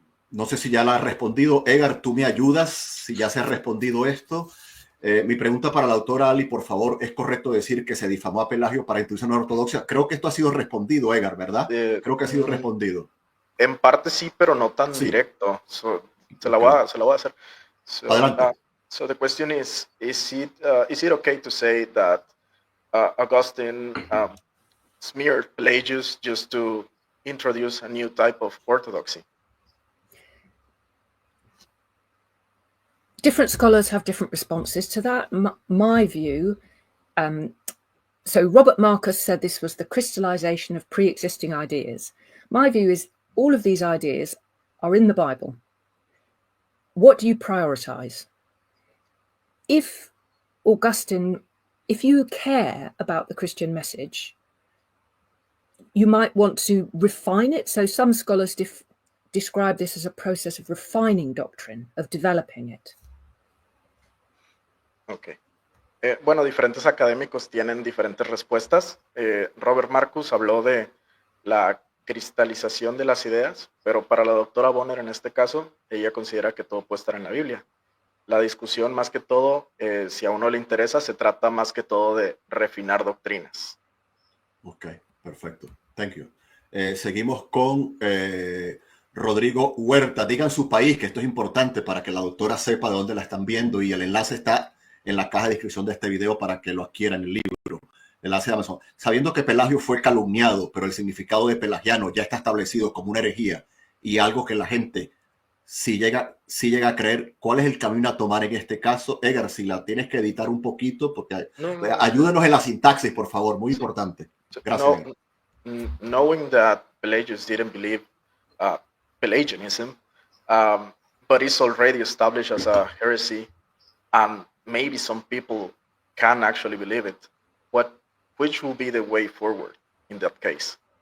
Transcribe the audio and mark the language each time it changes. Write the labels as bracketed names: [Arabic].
[Spanish] No sé si ya la ha respondido. Edgar, tú me ayudas si ya se ha respondido esto. Mi pregunta para la doctora Ali, por favor, ¿es correcto decir que se difamó a Pelagio para introducir una ortodoxia? Creo que esto ha sido respondido, Edgar, ¿verdad? Creo que ha sido respondido. En parte sí, pero no tan directo. Se la voy a hacer. Adelante. [English] So the question is it okay to say that Augustine smeared Pelagius just to introduce a new type of orthodoxy? Different scholars have different responses to that. My view, so Robert Marcus said this was the crystallization of pre-existing ideas. My view is all of these ideas are in the Bible. What do you prioritize? If Augustine, if you care about the Christian message, you might want to refine it. So some scholars describe this as a process of refining doctrine, of developing it. Ok. [Spanish] Bueno, diferentes académicos tienen diferentes respuestas. Robert Marcus habló de la cristalización de las ideas, pero para la doctora Bonner en este caso, ella considera que todo puede estar en la Biblia. la discusión más que todo, si a uno le interesa, se trata más que todo de refinar doctrinas. Ok, perfecto. [English] Thank you. [Spanish] Seguimos con Rodrigo Huerta. Digan su país, que esto es importante para que la doctora sepa de dónde la están viendo, y el enlace está en la caja de descripción de este video para que lo adquieran el libro. Enlace de Amazon. Sabiendo que Pelagio fue calumniado, pero el significado de pelagiano ya está establecido como una herejía y algo que la gente si llega a creer, ¿cuál es el camino a tomar en este caso? Edgar, si la tienes que editar un poquito, porque ayúdenos en la sintaxis, por favor, muy importante. Gracias. [English] Knowing that Pelagius didn't believe Pelagianism, but it's already established as a heresy, and maybe some people can actually believe it, which will be the way forward in that case?